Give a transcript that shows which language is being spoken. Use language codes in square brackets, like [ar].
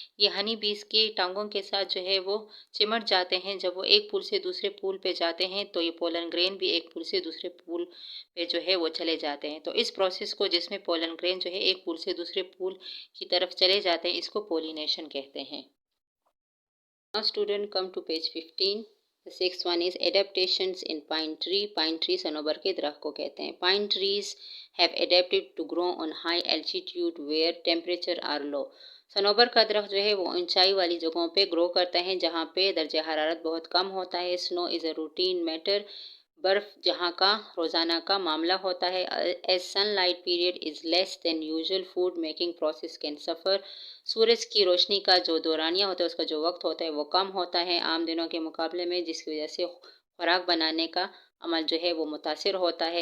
[hi] ये हनी बीज के टांगों के साथ जो है वो चिमट जाते हैं. जब वो एक फूल से दूसरे फूल पे जाते हैं तो ये पोलन ग्रेन भी एक फूल से दूसरे फूल पे जो है वो चले जाते हैं. तो इस प्रोसेस को जिसमें पोलन ग्रेन जो है एक फूल से दूसरे फूल की तरफ चले जाते हैं इसको पोलिनेशन कहते हैं. [en] Now student come to page 15. The sixth one is adaptations in pine tree. [hi] Pine tree Sanobar के दरख्त को कहते हैं. [en] Pine trees have adapted to grow on high altitude where temperature are low. [hi] Sanobar का दरख्त जो है वो ऊंचाई वाली जगहों पे ग्रो करता है जहाँ पे दर्जा हरारत बहुत कम होता है. [en] Snow is a routine matter. [hi] बर्फ़ जहाँ का रोज़ाना का मामला होता है. [en] As sunlight period is less than usual food making process can suffer. [hi] सूरज की रोशनी का जो दौरानिया होता है उसका जो वक्त होता है वो कम होता है आम दिनों के मुकाबले में, जिसकी वजह से खुराक बनाने का अमल जो है वो मुतासिर होता है.